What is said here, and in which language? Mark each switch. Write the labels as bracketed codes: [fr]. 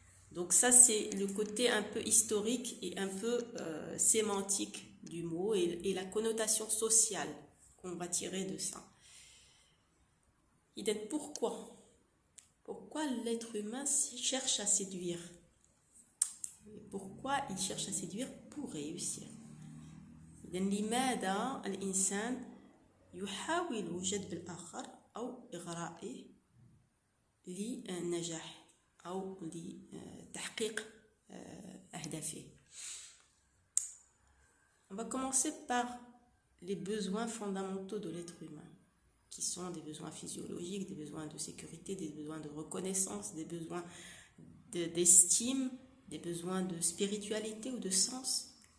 [fr] Donc ça c'est le côté un peu historique et un peu sémantique du mot et la connotation sociale qu'on va tirer de ça. Et donc pourquoi l'être humain cherche à séduire? Pourquoi il cherche à séduire? Pour réussir. [ar] لماذا الإنسان يحاول جذب الآخر أو إغرائه للنجاح أو لتحقيق أهدافه. [fr] On va commencer par les besoins fondamentaux de l'être humain, qui sont des besoins physiologiques, des besoins de sécurité, des besoins de reconnaissance, des besoins d'estime, des besoins de spiritualité ou de sens.